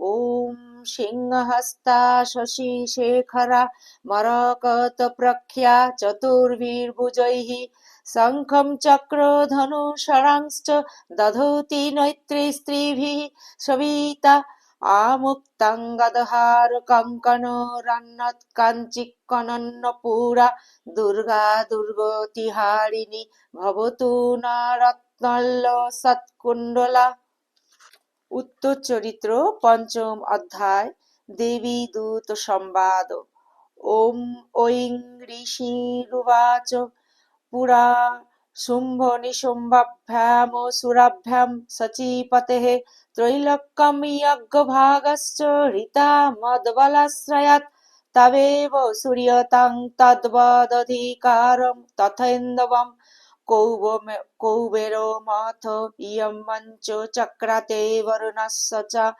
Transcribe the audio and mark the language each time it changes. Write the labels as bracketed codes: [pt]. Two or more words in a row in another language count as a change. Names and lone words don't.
[sa] ॐ सिंहहस्ता शशिशेखरा मरकतप्रख्या चतुर्भिर्भुजैः शङ्खं चक्रधनुषरांश्च दधति नैत्रैस्त्रिभिः सविता आमुक्तं गदहार कङ्कणोरन्नत्काञ्चिकनन्नपूरा दुर्गा दुर्गतिहारिणी भवतु न रत्नल्लसत्कुण्डला। [bn] উত্তর চরিত্র পঞ্চম অধ্যায় দেবী দূত সংবাদ। [sa] ওম ঐং ঋষিরুবাচ পুরা শুম্ভ নিশুম্ভাভ্যাম সুরাভ্যাম সচীপতেঃ ত্রৈলোক্যম যজ্ঞভাগশ্চ হৃতা মদবলাশ্রয়াৎ তবেব সূর্যতাং তদ্বদধিকারম তথৈন্দবম কৌবেরমথ ইয়ं মঞ্চ চক্রাতে বরুণস্য চ